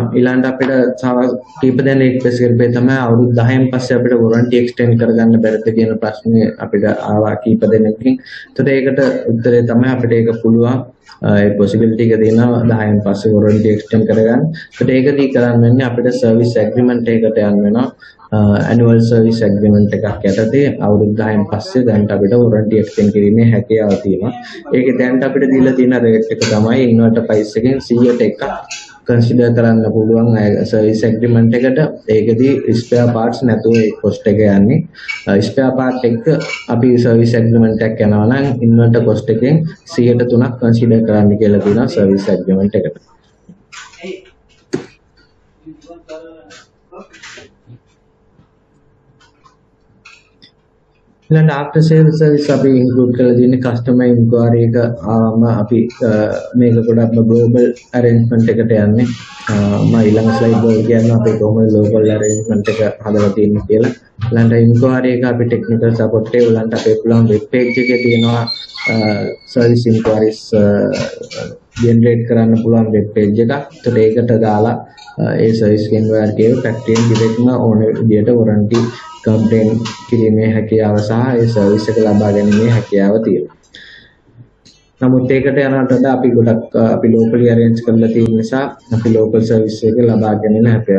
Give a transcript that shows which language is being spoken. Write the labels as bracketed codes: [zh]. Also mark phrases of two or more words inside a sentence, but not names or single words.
[si] ඊළඟට අපිට තව කීප දෙනෙක් රික්වෙස්ට් කරපේ තමයි අවුරුදු 10න් පස්සේ අපිට [en] warranty extend [si] කරගන්න බැරිද කියන ප්‍රශ්නේ අපිට ආවා කීප දෙනෙක්ගෙන්. ඒතකොට ඒකට උත්තරේ තමයි අපිට ඒක පුළුවන්. ඒ possibility එක දෙනවා 10න් පස්සේ [en] warranty extend [si] කරගන්න. ඒකට ඒකදී කරන්න වෙන්නේ අපිට [en] service agreement [si] එකකට යන්න වෙනවා. [en] annual service agreement [si] එකක් යටතේ අවුරුදු 10න් පස්සේ දැන් අපිට [en] warranty extend [si] කිරීමේ හැකියාව තියෙනවා. ඒකේ දැන් අපිට දීලා තියෙන rate එක තමයි [en] inverter price [si] එකෙන් 100ට එකක් consider කරන්න පුළුවන් [en] service agreement [si] එකට. ඒකදී [en] spare parts [si] නැතුව ඒ cost එක යන්නේ. [en] spare part [si] එක අපි [en] service agreement [si] එකක් යනවා නම් [en] inverter cost [si] එකෙන් 100ට 3ක් consider කරන්න කියලා තියෙනවා [en] service agreement [si] එකට. ඊළඟ [en] after sales service [si] අපි include කරලා තියෙන්නේ [en] customer inquiry [si] එක ආවම අපි මේක ගොඩක්ම [en] global arrangement [si] එකට යන්නේ. මම ඊළඟ slide වල කියනවා අපි කොහොමද [en] global arrangement [si] එක හදලා තියෙන්නේ කියලා. ඊළඟ inquiry එක අපි [en] technical support [si] එක ඊළඟ අපේ පුළුවන් [en] web page [si] එකේ තියෙනවා [en] service inquiries generate [si] කරන්න පුළුවන් [en] web page [si] එකක්. ඒකට ඒකට දාලා ඒ [en] service inquiry [si] එක [en] factory direct [si] ම ඕන විදියට [en] warranty complain [si] කිරීමේ හැකියාව සහ ඒ සර්විස් එක ලබා ගැනීමේ හැකියාව තියෙනවා. නමුත් ඒකට යනකොට වඩා අපි ගොඩක් අපි [en] locally arrange [si] කරලා තියෙන නිසා අපි [en] local service [si] එක ලබා ගැනීම හැකියාව.